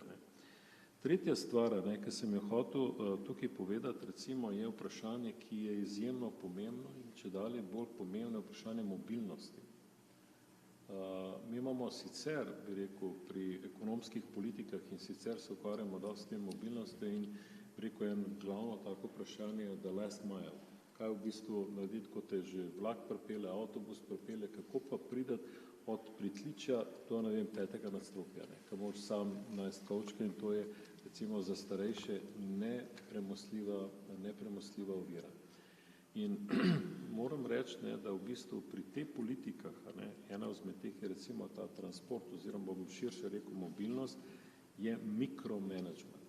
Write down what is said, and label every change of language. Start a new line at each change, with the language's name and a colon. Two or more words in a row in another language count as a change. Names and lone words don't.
Slovenian: Tretja stvar, ki sem jo hotel tukaj povedati, recimo, je vprašanje, ki je izjemno pomembno in čedalje bolj pomembno vprašanje mobilnosti. Mi imamo sicer, bi rekel, pri ekonomskih politikah in sicer se ukvarjamo dosti s tem mobilnostjo in bi rekel, eno glavno tako vprašanje je
English: the last mile.
Slovenian: Kaj v bistvu narediti, ko te že vlak pripelje, avtobus pripelje, kako pa priti od pritličja do, ne vem, 5. nadstropja, ko moraš sam najti kovčke in to je recimo za starejše nepremostljiva ovira. In moram reči, da v bistvu pri teh politikah, ena izmed teh je recimo ta transport oziroma bom širše rekel mobilnost, je mikromanagement.